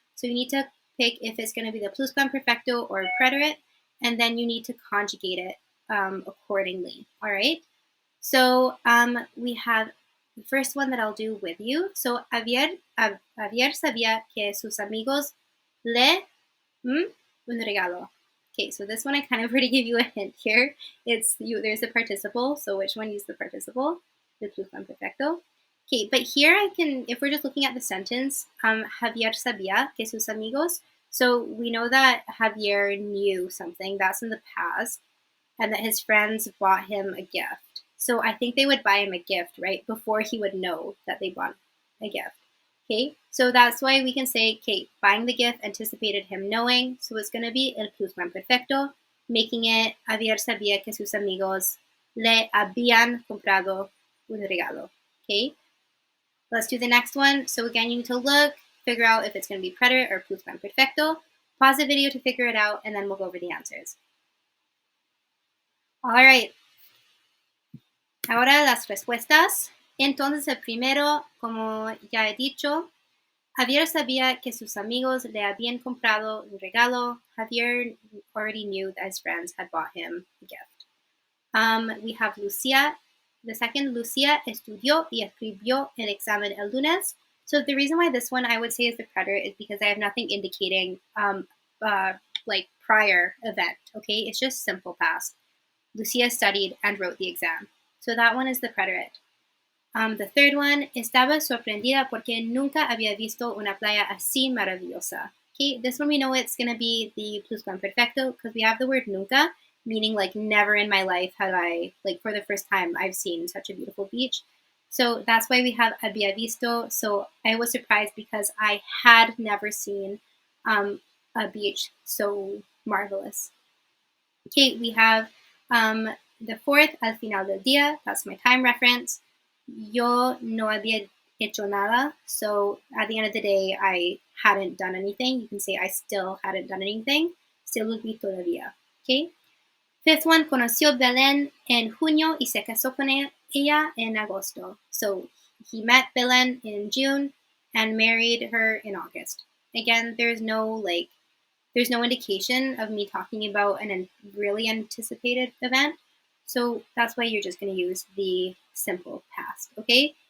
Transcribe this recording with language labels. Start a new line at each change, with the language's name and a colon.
English: So you need to pick if it's going to be the pluscuamperfecto or preterite, and then you need to conjugate it accordingly. All right. So we have the first one that I'll do with you.
Spanish: So Javier sabía que sus amigos le un regalo.
English: Okay, so this one I kind of already give you a hint here. There's a participle, so which one use the participle? The pluscuamperfecto. Okay, but here if we're just looking at the sentence,
Spanish: Javier sabía que sus amigos.
English: So we know that Javier knew something, that's in the past, and that his friends bought him a gift. So I think they would buy him a gift, right, before he would know that they bought a gift. Okay, so that's why we can say, okay, buying the gift anticipated him knowing, so it's going to be el pluscuamperfecto, making it
Spanish: Javier sabía que sus amigos le habían comprado un regalo.
English: Okay, let's do the next one. So again, you need to look, figure out if it's going to be preterite or pluscuamperfecto. Pause the video to figure it out, and then we'll go over the answers. All right.
Spanish: Ahora las respuestas. Entonces el primero, como ya he dicho, Javier sabía que sus amigos le habían comprado un regalo.
English: Javier already knew that his friends had bought him a gift. We have Lucia. The second,
Spanish: Lucia estudió y escribió el examen el lunes.
English: So the reason why this one I would say is the preterite is because I have nothing indicating like prior event. Okay, it's just simple past. Lucia studied and wrote the exam. So that one is the preterite. The third one,
Spanish: estaba sorprendida porque nunca había visto una playa así maravillosa.
English: Okay, this one we know it's going to be the pluscuamperfecto because we have the word nunca, meaning like never in my life have I, like for the first time, I've seen such a beautiful beach. So that's why we have
Spanish: había visto.
English: So I was surprised because I had never seen a beach so marvelous. Okay, we have the fourth,
Spanish: al final del día,
English: that's my time reference.
Spanish: Yo no había hecho nada.
English: So at the end of the day, I hadn't done anything. You can say I still hadn't done anything. Still would be todavía. Okay. Fifth one,
Spanish: conoció Belén en junio y se casó con ella en agosto.
English: So he met Belén in June and married her in August. Again, there's no indication of me talking about an really anticipated event. So that's why you're just going to use the simple past, okay?